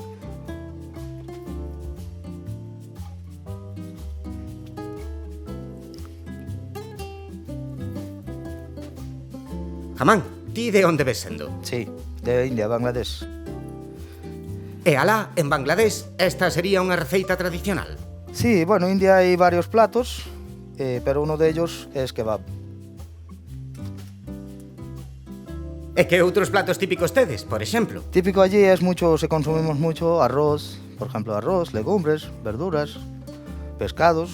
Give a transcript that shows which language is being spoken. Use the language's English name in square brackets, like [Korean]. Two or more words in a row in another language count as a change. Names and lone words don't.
[Galician] Haman, ti de onde ves sendo? [Spanish] Sí, de India, Bangladesh. [Galician] E alá, en Bangladesh, esta sería unha receita tradicional? [Spanish] Sí, bueno, en India hay varios platos, pero uno de ellos es kebab. [Galician] E que outros platos típicos tedes, por exemplo? [Spanish] Típico allí es mucho, se consumimos mucho arroz, por ejemplo, arroz, legumbres, verduras, pescados.